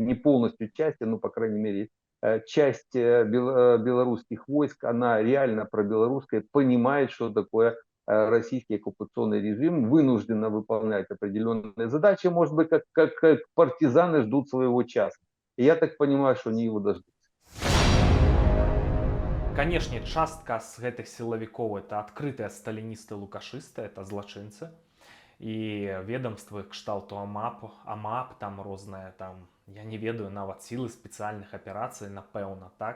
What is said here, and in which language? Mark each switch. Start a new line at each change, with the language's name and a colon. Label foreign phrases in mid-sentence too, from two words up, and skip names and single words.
Russian: Не полностью части, но по крайней мере часть белорусских войск, она реально пробелорусская, понимает, что такое российский оккупационный режим, вынужденно выполнять определенные задачи, может быть, как партизаны ждут своего часа. И я так понимаю, что они его дождутся.
Belarusian: Канешне, частка з гэтых сілавікоў это адкрытыя сталіністы, лукашысты, это злачынцы. І ведомствы кшталту АМАП, там розныя, там, я не ведаю, нават сілы спецыяльных аперацый, напэўна, так.